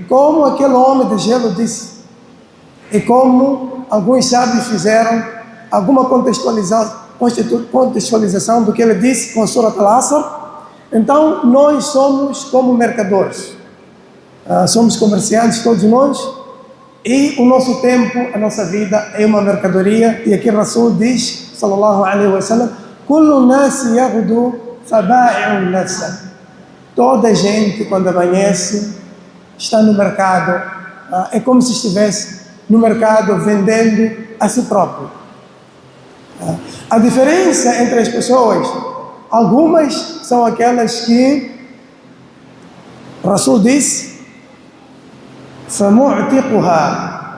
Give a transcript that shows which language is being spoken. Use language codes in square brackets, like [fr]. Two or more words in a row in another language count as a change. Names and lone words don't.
[pt] Como aquele homem de gelo disse, e como alguns sábios fizeram alguma contextualização do que ele disse com a Surat Al-Asr. Então, nós somos como mercadores. Somos comerciantes, todos nós, e o nosso tempo, a nossa vida é uma mercadoria. E aqui Rasul diz, [ar] صلى الله عليه وسلم كل الناس يغدو فبائع نفسه. [pt] Toda gente, quando amanhece, está no mercado. É como se estivesse no mercado vendendo a si próprio. A diferença entre as pessoas, algumas são aquelas que Rasul disse: فَمُعْتِقُهَا.